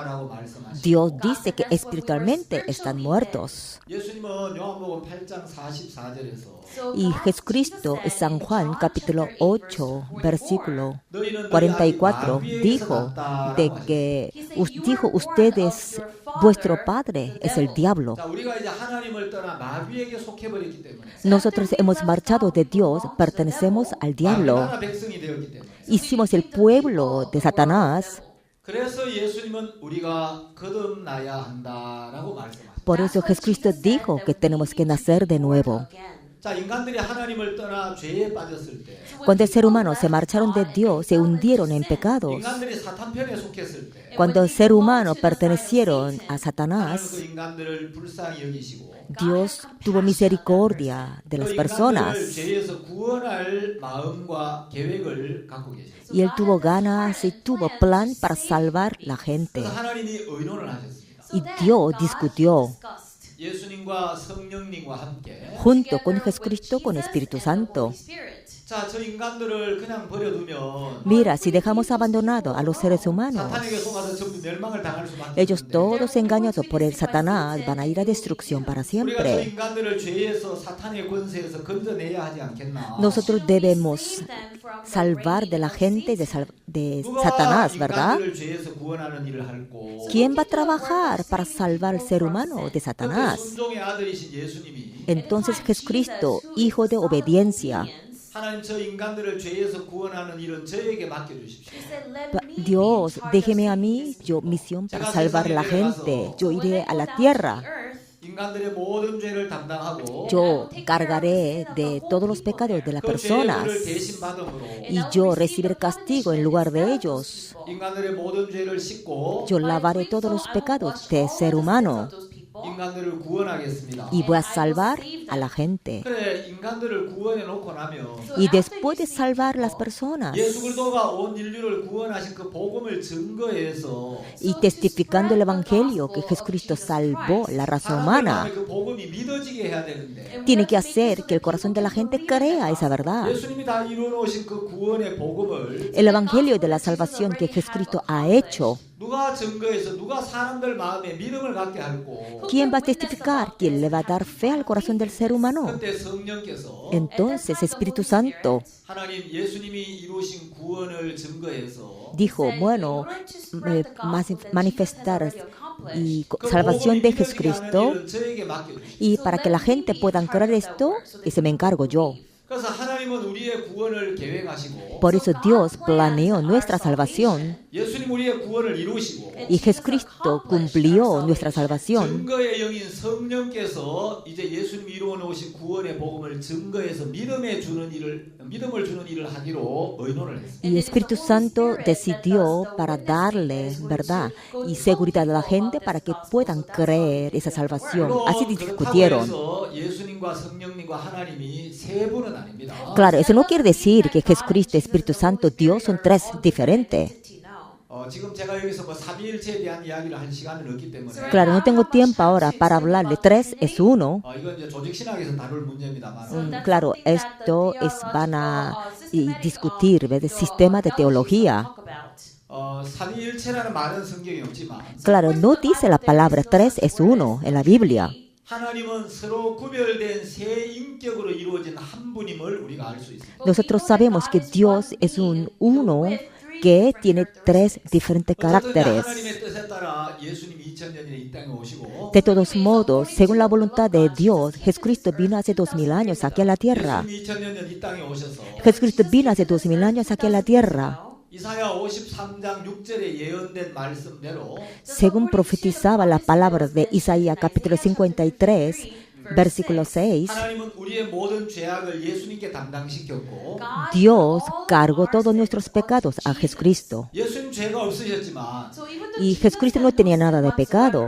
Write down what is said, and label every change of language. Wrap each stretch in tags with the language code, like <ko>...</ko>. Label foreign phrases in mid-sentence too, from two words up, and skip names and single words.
<ko>죽었다라고 말씀하시고</ko> <es>Dios dice que espiritualmente están muertos.</es> <ko>예수님은 요한복음 8장 44절에서</ko> <es>Y Jesucristo en San Juan capítulo 8 versículo</es> <ko>너희는</ko> <es>44 dijo de que dijo ustedes vuestro padre es el diablo.</es> <ko>자, 우리가 이제 하나님을 떠나 마귀에게 속해 버렸기 때문에</ko> <es>Nosotros hemos marchado de Dios, pertenecemos al diablo.</es> <ko>나라 백성이 되었기 때문에</ko> <es>Hicimos el pueblo de Satanás.</es> <ko>그래서 예수님은 우리가 거듭나야 한다라고 말씀하셨어요.</ko> <es>Por eso Jesucristo dijo que tenemos que nacer de nuevo.</es> <ko>자, 인간들이 하나님을 떠나 죄에 빠졌을 때</ko> <es>Cuando el ser humano se marcharon de Dios, se hundieron en pecados.</es> <ko>인간들이 사탄 편에 속했을 때</ko> <es>Cuando el ser humano pertenecieron a</es> <ko>하나님은</ko> <es>Satanás,</es> <ko>그 인간들을 불쌍히 여기시고</ko> <es>Dios tuvo misericordia de las</es> <ko>그 인간들을</ko> <es>personas</es> <ko>죄에서 구원할 마음과 계획을 갖고 계셨어요.</ko> <es>y Él tuvo ganas y tuvo plan para salvar la gente.</es> <ko>그래서 하나님이 의논을 하셨습니다.</ko> <es>Y Dios discutió</es> <ko>예수님과 성령님과 함께</ko> <es>junto con Jesucristo, con Espíritu Santo.</es> <ko>자, 저 인간들을 그냥 버려두면</ko> <es>Mira, si dejamos abandonado a los seres humanos,</es> <ko>사탄에게 속아서 전부 멸망을 당할 수밖에</ko> <es>ellos</es> <ko>없는데</ko> <es>todos engañados por el Satanás van a ir a destrucción para</es> <ko>우리가 저</ko> <es>siempre.</es> <ko>인간들을 죄에서 사탄의 권세에서 건져내야 하지 않겠나?</ko> <es>Nosotros debemos salvar de la gente de Satanás, ¿verdad?</es> <ko>인간들을 죄에서 구원하는 일을 할고</ko> <es>¿Quién va a trabajar para salvar al ser humano de Satanás?</es> <ko>순종의 아들이신 예수님이</ko> <es>Entonces Jesucristo, hijo de obediencia,</es> <ko>하나님 저 인간들을 죄에서 구원하는 일은 저에게 맡겨주십시오.</ko> <es>Dios, déjeme a mí, yo misión para salvar a la gente, yo iré a la tierra,</es> <ko>인간들의 모든 죄를 담당하고</ko> <es>yo cargaré de todos los pecados de las</es> <ko>그 죄의</ko> <es>personas</es> <ko>벌을 대신 받음으로</ko> <es>y yo recibiré castigo en lugar de ellos.</es> <ko>인간들의 모든 죄를 씻고</ko> <es>Yo lavaré todos los pecados de ser humano</es> <ko>인간들을 구원하겠습니다.</ko> <es>y voy a salvar a la gente.</es> <ko>그래, 인간들을 구원해 놓고 나면</ko> <es>Y después de salvar las personas</es> <ko>예수 그리스도가 온 인류를 구원하신 그 복음을 증거해서</ko> <es>y testificando el evangelio que Jesucristo salvó la raza humana,</es> <ko>그 복음이 믿어지게 해야 되는데</ko> <es>tiene que hacer que el corazón de la gente crea esa verdad.</es> <ko>예수님이 다 이루어 놓으신 그 구원의 복음을</ko> <es>El evangelio de la salvación que Jesucristo ha hecho</es> <ko>누가 증거해서 누가 사람들 마음에 믿음을 갖게 할고</ko> <es>¿Quién va a testificar? ¿Quién le va a dar fe al corazón del ser humano?</es> <ko>그때 성령께서</ko> <es>Entonces Espíritu Santo</es> <ko>하나님 예수님이 이루신 구원을 증거해서</ko> <es>dijo, bueno, manifestar y salvación de Jesucristo,</es> <ko>저에게 맡겨주십시오.</ko> <es>y para que la gente pueda creer esto, ese me encargo yo.</es> <ko>그래서 하나님은 우리의 구원을 계획하시고</ko> <es>Por eso Dios planeó nuestra salvación</es> <ko>예수님 우리의 구원을 이루시고</ko> <es>y Jesucristo cumplió nuestra salvación.</es> <ko>증거의 영인 성령께서 이제 예수님이 이루어 놓으신 구원의 복음을 증거해서 믿음을 주는 일을 하기로 의논을 했습니다.</ko> <es>Y Espíritu Santo decidió para darle verdad y seguridad a la gente para que puedan creer esa salvación. Así discutieron.</es> <ko>그래서 예수님과 성령님과 하나님이 세 분은 아닙니다.</ko> <es>Claro, eso no quiere decir que Jesucristo, Espíritu Santo, Dios son tres diferentes.</es> <ko>지금 제가 여기서 뭐 삼위일체에 대한 이야기를 할 시간은 없기 때문에</ko> <es>Claro, no tengo tiempo ahora para hablar de tres es uno.</es> <ko>이건 이제 조직 신학에서 다룰 문제입니다만</ko> <es>Claro, esto van a discutir del sistema de teología.</es> <ko>삼위일체라는 말은 성경에 없지만</ko> <es>Claro, no dice la palabra tres es uno en la Biblia.</es> <ko>하나님은 서로 구별된 세 인격으로 이루어진 한 분임을 우리가 알 수 있습니다.</ko> <es>Nosotros sabemos que Dios es un uno que tiene tres diferentes caracteres.</es> <ko>하나님의 뜻에 따라 예수님이 2000년 전에 이 땅에 오시고</ko> <es>De todos modos, según la voluntad de Dios, Jesucristo vino hace 2000 años aquí a la tierra.</es> <ko>예수님이 2000년 전 이 땅에 오셔서</ko> <es>Jesucristo vino hace 2000 años aquí a la tierra.</es> <ko>이사야 53장 6절에 예언된 말씀대로</ko> <es>Según profetizaba la palabra de Isaías capítulo 53, versículo 6,</es> <ko>하나님은 우리의 모든 죄악을 예수님께 담당시켰고</ko> <es>Dios cargó todos nuestros pecados a Jesucristo.</es> <ko>예수님 죄가 없으셨지만</ko> <es>Y Jesucristo no tenía nada de pecado,</es>